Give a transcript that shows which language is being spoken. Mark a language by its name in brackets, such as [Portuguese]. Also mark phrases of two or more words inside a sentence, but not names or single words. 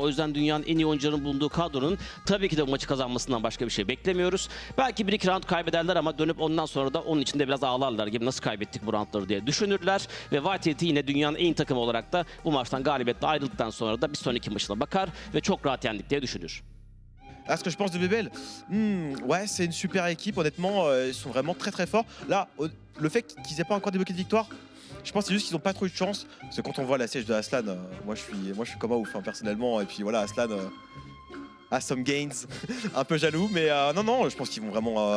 [Turkish] O yüzden dünyanın en iyi oyuncuların bulunduğu kadronun tabii ki de bu maçı kazanmasından başka bir şey beklemiyoruz. Belki 1-2 round kaybederler ama dönüp ondan sonra da onun içinde biraz ağlarlar gibi nasıl kaybettik bu roundları diye düşünürler. Ve VIT yine dünyanın en iyi takımı olarak da bu maçtan galibiyetle ayrıldıktan sonra da bir sonraki maçına bakar ve çok rahat yendik diye düşünür. [French] Ah, ce que je pense de BBL, ouais, c'est une super équipe. Honnêtement, ils sont vraiment très très forts. Là, le fait qu'ils aient pas encore débloqué de victoire, je pense que c'est juste qu'ils n'ont pas trop eu de chance. Parce que quand on voit la siège de Aslan, moi je suis comme un ouf personnellement. Et puis voilà, Aslan a [English] some gains, [French] un peu jaloux, mais non, je pense qu'ils vont vraiment.